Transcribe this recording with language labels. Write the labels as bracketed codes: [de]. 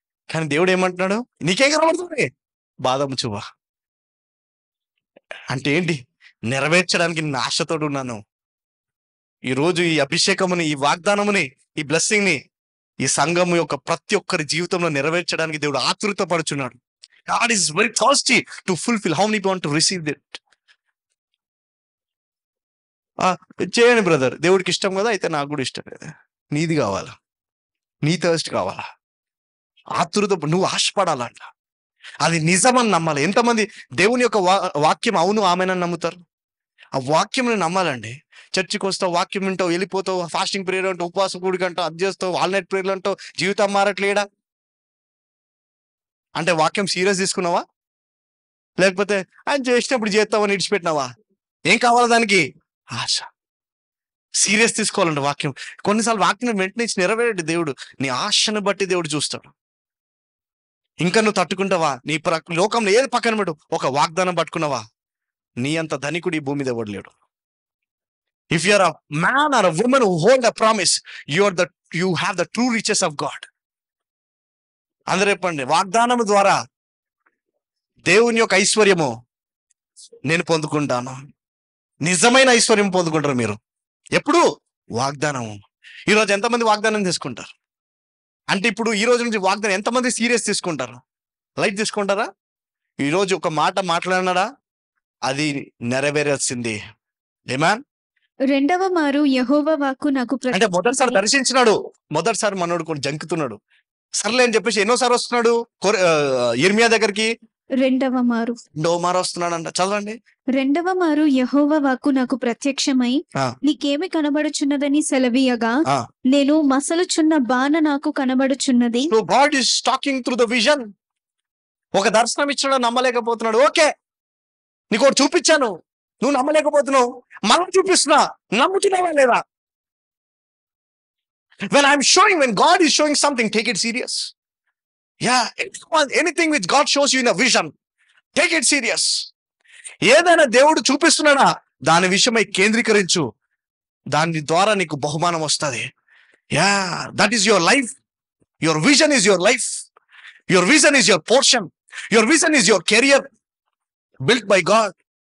[te] కానీ దేవుడు ఏమంటున్నాడు? నీకేం కనబడుతుంది? బాదం చువ్వ. అంటే ఏంటి? నెరవేర్చడానికి నేను ఆశతోడు ఉన్నాను. ఈరోజు ఈ అభిషేకముని, ఈ వాగ్దానముని, ఈ బ్లెస్సింగ్ ని ఈ సంఘము యొక్క ప్రతి ఒక్కరి జీవితంలో నెరవేర్చడానికి దేవుడు ఆతృత పడుచున్నాడు. [en] God is very thirsty to fulfill. How many want to receive that? [te] చేయండి బ్రదర్, దేవుడికి ఇష్టం కదా, అయితే నాకు కూడా ఇష్టం కదా. నీది కావాలా, నీ థర్స్ట్ కావాలా, ఆతృత, నువ్వు ఆశపడాలంట. అది నిజమని నమ్మాలి. ఎంతమంది దేవుని యొక్క వాక్యం అవును ఆమెనని నమ్ముతారు? ఆ వాక్యం నమ్మాలండి. చర్చికి వస్తావు, వాక్యం వింటావు, వెళ్ళిపోతావు, ఫాస్టింగ్ ప్రేయర్ అంటావు, ఉపవాస కూడిక అంటావు, అది చేస్తావు, వాల్నైట్ ప్రేయర్లు అంటావు, జీవితం మారట్లేడా? అంటే వాక్యం సీరియస్ తీసుకున్నావా? లేకపోతే ఆయన చేసినప్పుడు చేస్తావని ఇడిచిపెట్టినావా? ఏం కావాలా దానికి? ఆశ. సీరియస్ తీసుకోవాలంటే వాక్యం. కొన్నిసార్లు వాక్యం వెంటనే నెరవేరేది దేవుడు నీ ఆశను బట్టి దేవుడు చూస్తాడు. ఇంకా నువ్వు తట్టుకుంటావా? నీ లోకంలో ఏది పక్కన పెట్టు, ఒక వాగ్దానం పట్టుకున్నావా? నీ అంత ధనికుడు ఈ భూమి మీద ఎవడు లేడు. [en] If you are a man or a woman who hold a promise, you have the true riches of God. [te] అందరూ చెప్పండి, వాగ్దానం ద్వారా దేవుని యొక్క ఐశ్వర్యము నేను పొందుకుంటాను. నిజమైన ఐశ్వర్యం పొందుకుంటారు మీరు ఎప్పుడు? వాగ్దానము. ఈరోజు ఎంతమంది వాగ్దానం తీసుకుంటారు? అంటే ఇప్పుడు ఈ రోజు నుంచి వాగ్దానం ఎంతమంది సీరియస్ తీసుకుంటారు? లైట్ తీసుకుంటారా? ఈ రోజు ఒక మాట మాట్లాడినాడా అది నెరవేరాల్సింది. ఏమాన్? రెండవ మారు యెహోవా వాక్కు నాకు అంటే మొదటిసారి దర్శించినాడు, మొదటిసారి మనోడు కూడా జంకుతున్నాడు. సర్లే అని చెప్పేసి ఎన్నోసారి వస్తున్నాడు యిర్మీయా దగ్గరికి? రెండవ మారు వస్తున్నాడంట. చదవండి. రెండవ మారు యెహోవా వాక్కు నాకు ప్రత్యక్షమై, నీకేమి కనబడుచున్నదని సెలవీయగా, నేను మసలుచున్న బాణ నాకు కనబడుచున్నది. [en] So God is talking through the vision. [te] ఒక దర్శనం ఇచ్చాడు, నమ్మలేకపోతున్నాడు. ఓకే, నీకు ఒకటి చూపించాను, నువ్వు నమ్మలేకపోతున్నావు, మనం చూపిస్తున్నా, నమ్ముతున్నావా లేదా? [en] When God is showing something, take it serious. Yeah, anything which God shows you in a vision, take it serious. [te] ఏదైనా దేవుడు చూపిస్తున్నాడా దాని విషయమై కేంద్రీకరించు, దాని ద్వారా నీకు బహుమానం వస్తుంది. [en] Yeah, that is your life. Your vision is your life. Your vision is your portion. Your vision is your career built by God.